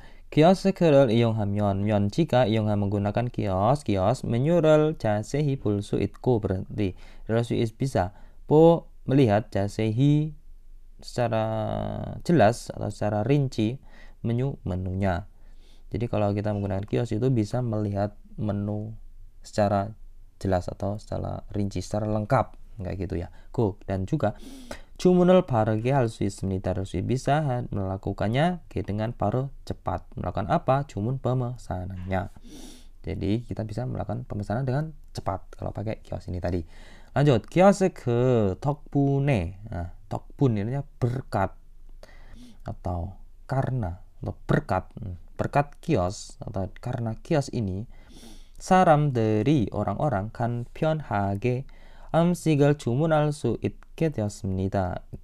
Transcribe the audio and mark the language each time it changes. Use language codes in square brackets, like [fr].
[id] 키오스크를 이용하면 jika 이용하면 menggunakan kios menyuruh [ko] 자세히 볼 수 있고 [id] berarti bisa melihat 자세히 secara jelas atau secara rinci menunya. Jadi kalau kita menggunakan kios itu bisa melihat menu secara jelas atau secara rinci, secara lengkap kayak gitu ya. Dan juga [ko] 주문을 빠르게 할 수 있습니다. [id] bisa melakukannya dengan baru cepat. Melakukan apa? 주문 pemesanannya. Jadi kita bisa melakukan pemesanan dengan cepat kalau pakai kios ini tadi. Lanjut, kios크 덕분에. Nah, 덕분 ini berkat atau karena atau berkat kios atau karena kios ini 사람들이 orang-orang kan [ko] 편하게 음식을 주문할 수 있게 되었습니다.